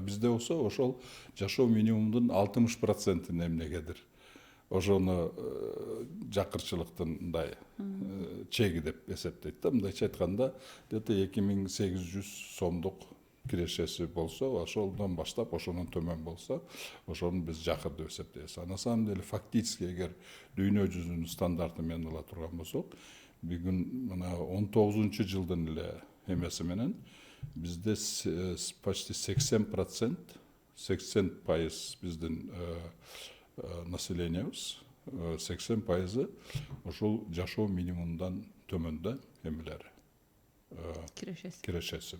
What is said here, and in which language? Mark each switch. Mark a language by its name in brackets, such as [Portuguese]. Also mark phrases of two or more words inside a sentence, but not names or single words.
[Kyrgyz] Бизде болсо ошол жашоо минимумдун 60%-ин эмнегедир ошону жакырчылыктын мындай чеги деп эсептейт да. Мындайча айтканда, где-то 2800 сомдук кирешеси болсо, ошолдон баштап ошонун төмөн болсо, ошону биз жакыр деп эсептейбиз. [Russian] А на самом деле фактически [Kyrgyz] эгер дүйнө жүзүнүн стандарты менен ала турган болсок, бүгүн мына 19-жылдын эле эмеси менен бизде почти 80%, 80% биздин населениябыз, 80% ошол жашоо минимумдан төмөндө эмелери кирешеси.